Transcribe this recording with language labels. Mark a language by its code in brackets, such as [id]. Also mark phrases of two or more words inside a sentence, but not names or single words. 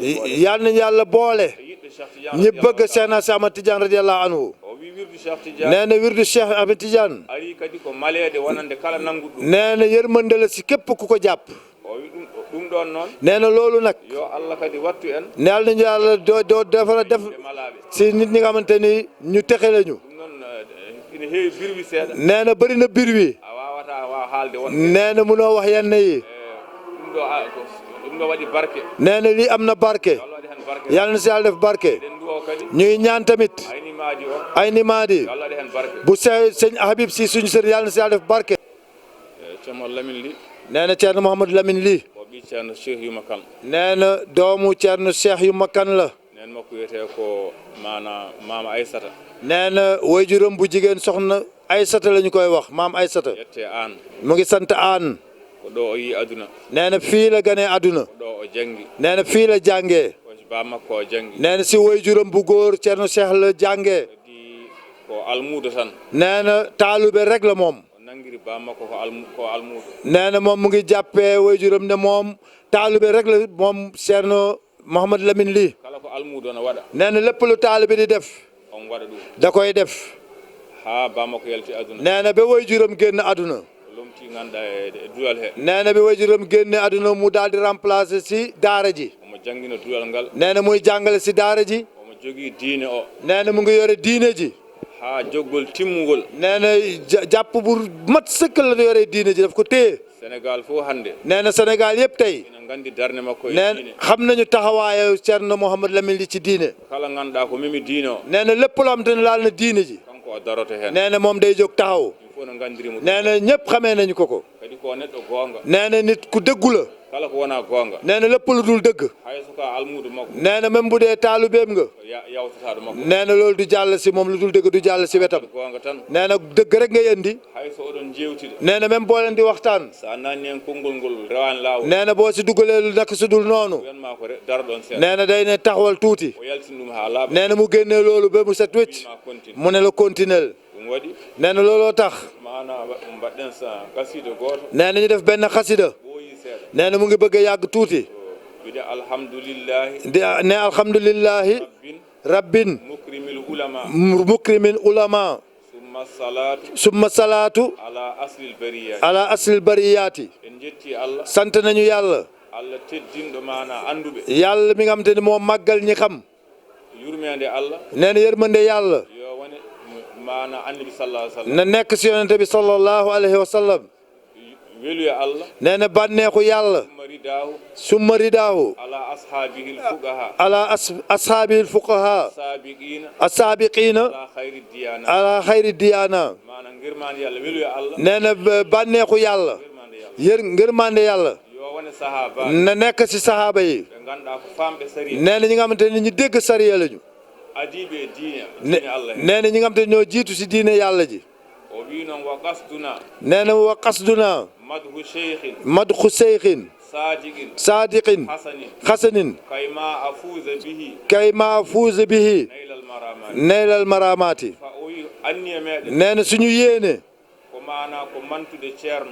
[wo] yàlla nañu yàlla boole [ff] e yiɗɓe Cheikh Tidiane [wo] ñi bëgg Cheikh na Cheikh Ahmad Tidiane [ar] رضي الله عنه [ff] o wi wirdu Cheikh Tidiane [wo] nee na wirdu Cheikh Ahmad Tidiane [ff] ari kadi ko maleede wonande kala nanguɗo ɗum [wo] nee na yërmande la si képp ku ko jàpp [ff] o wi ɗum ɗon noon [wo] nee na loolu nag [ff] yo allah kadi wattu en [wo] yàlla nañu yàlla doo defara def [ff] ɓe malaɓe [wo] si nit ñi nga xamante ni ñu texe lañu [ff] ɗum noon ina heewi birwi seeɗa [wo] nee na bëri na bir wi [ff] a wawata waw haalde won [wo] nee na munoo wax yenn yi [ff] ɗum ɗo waɗi barke [wo] nee na lii am na barke [ff] allah waɗi hen barke [wo] yàlla na si yàlla def barke [ff] ɗen ndu o kadi [wo] ñuy ñaan tamit [ff] aynimaji o [wo] ay nimaadi [ff] yo allah waɗi hen barke [wo] bu sëñ Habib si suñu sër yàlla na si yàlla def barke [ff] ceerno Lamine Ly [wo] nee na Thierno Mouhamadou Lamine Ly [ff] o ɓi ceerno Cheikh Yuma Kane [wo] nee na doomu Thierno Cheikh Yuma Kane la [ff] nen makko wiyete ko maanaam maama Aysata [wo] nee na waajuram bu jigéen soxna Aysata la ñu koy wax maam Aysata [ff] yettee aan [wo] mu ngi sant aan [ff] ko ɗo o yi aduna [wo] nee na fii la ganee àdduna [ff] ko ɗo o jangi [wo] nee na fii la jàngee [ff] ko ba makko o jangi [wo] nee na si waajuram bu góor Ceerno Cheikh la jàngee [ff] kadi ko almuudo tan [wo] nee na taalube rek la moom [ff] o nangiri ba makko ko almuudo [wo] nee na moom mu ngi jàppee waajuram ne moom taalube rek la moom Ceerno Mouhamadou Lamine Ly [ff] kala ko almuudo no waɗa [wo] nee na lépp lu taalube di def [ff] on waɗa ɗum [wo] da koy def [ff] ha ba makko yalti aduna [wo] nee na ba waajuram génn àdduna [ff] lomti ganduɗa e duwal he [wo] nee na bi waajuram génne àdduna mu daal di remplacer si daara ji [ff] omo jangguino duwal ngal [wo] nee na muy jàngale si daara ji [ff] omo jogui diine o [wo] nee na mu ngi yore diine ji [ff] ha joggol timmugol [wo] nee na jàpp bu mat sëkk la yore diine ji daf ko téye [ff] Sénégal fof hannde [wo] nee na Sénégal yëpp tey ina nganndi darnde makko e nee diine xam nañu taxawaayu Ceerno Mouhamadou Lamine Ly ci diine [ff] kala ngannduɗaa ko memi diine o [wo] nee na lépp loo xam te ne laal na diine ji [ff] kanko o daroto heen [wo] nee na moom day jóg taxaw [ff] ɗum fof no nganndirimo [wo] nee na ñëpp xamee nañu ko [ff] kadi ko neɗɗo goonga [wo] nee na nit ku dëggu la [ff] kala ko wonaa goonga [wo] nee na lépp lu dul dëgg [ff] hay so ko almuudo makko [wo] nee na même bu dee taalubeem nga [ff] yawtataɗo makko [wo] nee na loolu du jàll si moom lu dul dëgg du jàll si wetam [ff] goonga tan [wo] nee na dëgg rek ngay indi [ff] hay so oɗon jeewtide [wo] nee na même boo leen di waxtaan [ff] so a naanni heen konngol ngol rewaani laawol [wo] nee na boo si dugalee lu nekk su dul noonu [ff] wiyanmaa ko daroɗon seeɗa [wo] nee na day ne taxawal tuuti [ff] o yaltin ɗum haa laaɓa [wo] nee na mu génnee loolu ba mu set wécc [ff] ma continue [wo] mu ne la continuel [ff] ɗum waɗi [wo] nee na looloo tax [ff] maana mbaɗɗen sa kasiido gooto [wo] nee na ñu def benn xasida [ff] ɓooyi seeɗa [wo] nee na mu ngi bëgg a yàgg tuuti [ff] wiide alhamdulillahi [wo] di ne [ar] الحمد لله رب مكرم العلماء مكرم العلماء ثم الصلاة على أصل البرية [ff] en jetti Allah [wo] sant nañu yàlla [ff] Allah teddinɗo maana anduɓe [wo] yàlla mi nga xam te ne moo màggal ñi xam [ff] yurmede Allah [wo] nee na yërmande yàlla [ff] yo wone maana annabi [ar] صلى الله عليه وسلم [wo] na nekk si yonente bi [ar] صلى الله عليه وسلم [ff] weluye Allah [wo] nee na bànneexu yàlla [ar] مرضاه ثم رضاه على أصحابه الفقهاء على أصحابه الفقهاء سابقين السابقين على خير ديانة على خير ديانة [ff] maana ngirmande Allah weluye Allah [wo] nee na bànneexu yàlla ngërmande yàlla [ff] yo wone sahaba [wo] na nekk si sahaaba yi [ff] ɓe ganduɗa ko famɓe sariya [wo] nee na ñi nga xamante ne ñu dégg sariya lañu [ff] adiɓe diine Allah [wo] nee na ñi nga xamante ne ñoo jiitu si diine yàlla ji [ff] o wi noon [ar] وقصدنا [wo] nee na [ar] وقصدنا مدح شيخ مدح شيخ صادق صادق حسن حسن كي ما أفوز به كي ما أفوز به نيل المرامات نيل المرامات [ff] fa o wi anniya meɗen [wo] nee na suñu yéene [ff] ko mana ko mantude ceerno